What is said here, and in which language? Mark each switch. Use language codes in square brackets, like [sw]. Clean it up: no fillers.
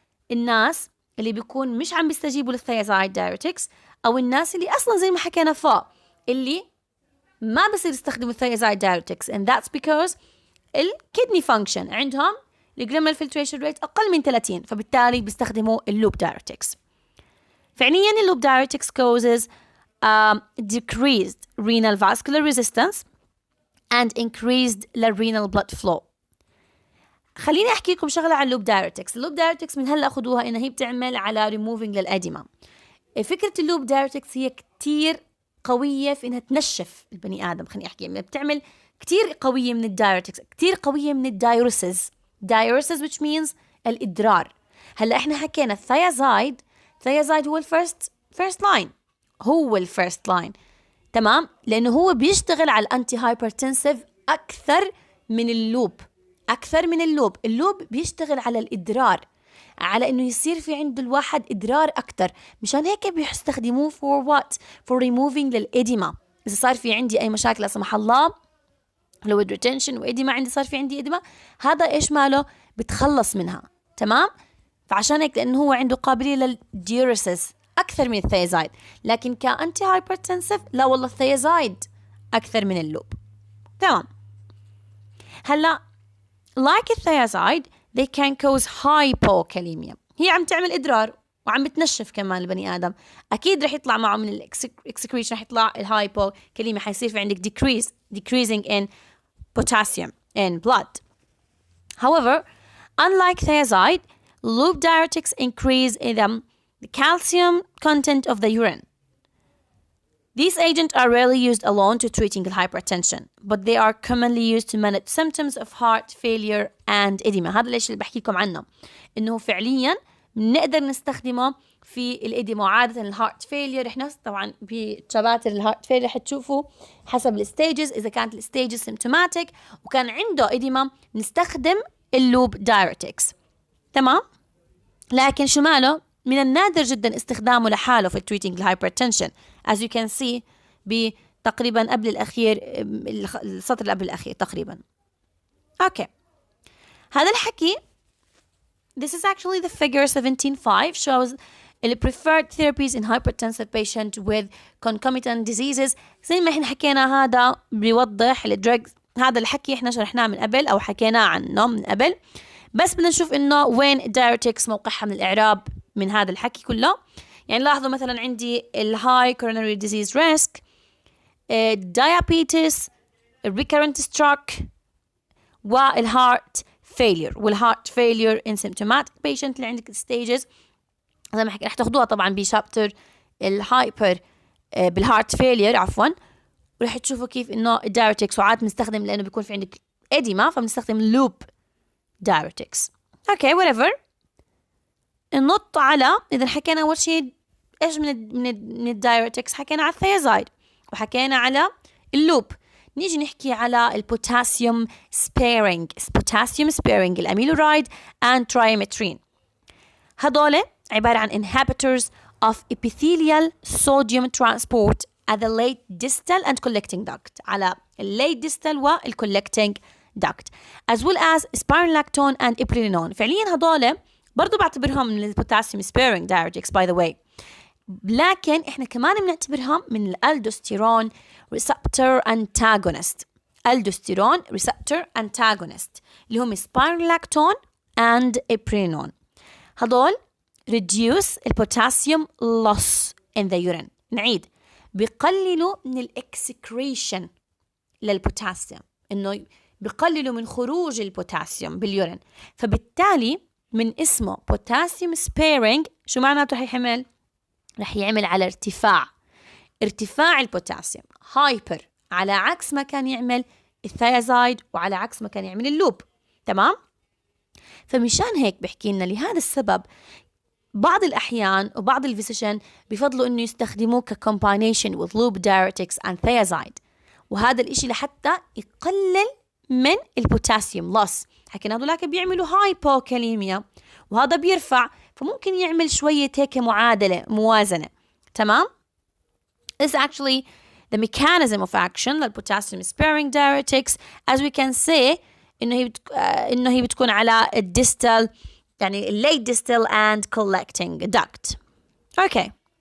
[ar] الناس اللي بيكون مش عم بيستجيبوا للثيازايد diuretics، أو الناس اللي أصلا زي ما حكينا فوق اللي ما بصير يستخدموا الثيازايد diuretics [en] and that's because [ar] الكدني function عندهم الجلوميرال filtration rate أقل من 30، فبالتالي بيستخدموا اللوب diuretics. فعليا اللوب [en] diuretics causes decreased renal vascular resistance and increased renal blood flow. [ar] خليني أحكي لكم شغلة عن اللوب دايوريتكس. اللوب دايوريتكس من هلا أخذوها إن هي بتعمل على removing للأديمة. فكرة اللوب دايوريتكس هي كتير قوية في إنها تنشف البني آدم. خليني أحكي بتعمل كتير قوية من الدايوريتكس، كتير قوية من الدايوريسز [en] which means [ar] الإدرار. هلا إحنا حكينا الثيازايد هو الفيرست لاين هو الفيرست لاين. تمام، لأنه هو بيشتغل على الأنتي هايبرتنسيف أكثر من اللوب. اللوب بيشتغل على الإدرار، على إنه يصير في عند الواحد إدرار أكثر. مشان هيك بيستخدموه [en] for what? for removing للإديما. [ar] إذا صار في عندي أي مشاكل لا سمح الله، لو ريتنشن وإديما عندي، صار في عندي إديما، هذا إيش ماله؟ بتخلص منها. تمام، فعشان هيك لأنه هو عنده قابلية للديوريسيس أكثر من الثيازايد. لكن كأنتي هايبرتنسيف لا والله الثيازايد أكثر من اللوب. [en] تمام، هلا like الثيازايد they can cause hypokalemia. [ar] هي عم تعمل إدرار وعم بتنشف كمان البني آدم، أكيد رح يطلع معه من الإكسكريشن، رح يطلع الهايبوكاليميا، حيصير في عندك [en] decreasing in potassium in blood. However, unlike thiazide, loop diuretics increase the calcium content of the urine. These agents are rarely used alone to treating hypertension, but they are commonly used to manage symptoms of heart failure and edema. [ar] هذا الشيء اللي بحكي لكم عنه، إنه فعلياً نقدر نستخدمه في الإديما. وعادة الهارت فيلير إحنا طبعاً بشباتر الهارت فيلير حتشوفوا حسب الستيجز، إذا كانت الستيجز سيمتوماتيك وكان عنده إديما نستخدم اللوب دايرتكس. تمام، لكن شو ماله؟ من النادر جدا استخدامه لحاله في [en] treating hypertension as you can see [ar] بتقريبا قبل الأخير، السطر اللي قبل الأخير تقريبا. أوكي، هذا الحكي [en] this is actually the figure 17.5 shows the preferred therapies in hypertensive patient with concomitant diseases. [ar] زي ما احنا حكينا هذا بيوضح الدرجز، هذا الحكي احنا شرحناه من قبل أو حكيناه عنه من قبل، بس بدنا نشوف إنه وين الدايرتكس موقعها من الإعراب من هذا الحكي كله. يعني لاحظوا مثلا عندي الهاي [en] coronary disease risk، diabetes، recurrent stroke، والهارت failure. [ar] والهارت failure [en] in symptomatic patient [ar] اللي عندك stages زي ما حكي رح تاخدوها طبعا بشابتر الهايبر بالهارت failure عفوا، ورح تشوفوا كيف إنه الدايرتكس وعاد بنستخدم لأنه بيكون في عندك إديما فبنستخدم لوب دايرتكس. اوكي whatever. النط على إذا حكينا أول شيء إيش من الدايرتكس، حكينا على الثيازايد وحكينا على اللوب. نيجي نحكي على البوتاسيوم سبيرينج الأميلورايد and trimetrin. هذول عبارة عن [en] inhibitors of epithelial sodium transport at the late distal and collecting duct، على late distal والcollecting duct as well as spironolactone and iprenolone. [ar] فعليا هذول برضو بعتبرهم من البوتاسيوم سبيرينج دايرتكس باي ذا واي، لكن احنا كمان بنعتبرهم من الالدوستيرون ريسبتور انتاغونست. الدوستيرون ريسبتور انتاغونست اللي هم سبايرونولاكتون اند ابرينون. [en] هذول reduce البوتاسيوم loss in the urine. [ar] نعيد، بيقللوا من الاكسكريشن للبوتاسيوم، انه بيقللوا من خروج البوتاسيوم باليورين، فبالتالي من اسمه بوتاسيوم سبيرينج شو معناته؟ رح يعمل على ارتفاع البوتاسيوم هايبر، على عكس ما كان يعمل الثيازايد وعلى عكس ما كان يعمل اللوب. تمام، فمشان هيك بحكي لنا لهذا السبب بعض الأحيان وبعض الفيسيشن بيفضلوا إنه يستخدموه ك [en] combination with loop diuretics and thiazide، [ar] وهذا الإشي لحتى يقلل من البوتاسيوم loss. حكينا هذولاك بيعملوا هايبوكاليميا وهذا بيرفع، فممكن يعمل شوية هيك موازنة. [en] تمام، This is actually the mechanism of action للpotassium sparing diuretics as we can say [ar] إنه هي بتكون على الديستال يعني [en] late distal and collecting duct. Okay.